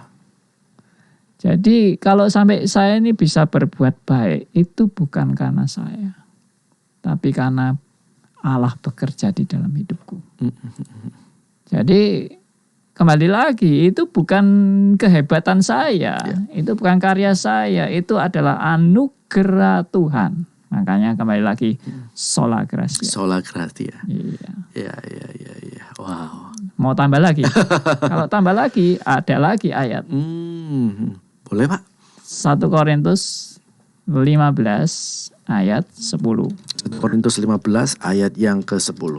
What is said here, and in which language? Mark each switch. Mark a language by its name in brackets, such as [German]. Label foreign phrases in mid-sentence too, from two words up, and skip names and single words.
[Indonesian] Jadi kalau sampai saya ini bisa berbuat baik, itu bukan karena saya, tapi karena Allah bekerja di dalam hidupku. Jadi kembali lagi, itu bukan kehebatan saya, itu bukan karya saya, itu adalah anugerah Tuhan. Makanya kembali lagi [Latin] sola gratia. Sola gratia. [Indonesian] Iya. Iya. Wow. Mau tambah lagi? Kalau tambah lagi, ada lagi ayat. Boleh Pak? 1 Korintus 15 ayat 10. 1 Korintus 15 ayat yang ke-10.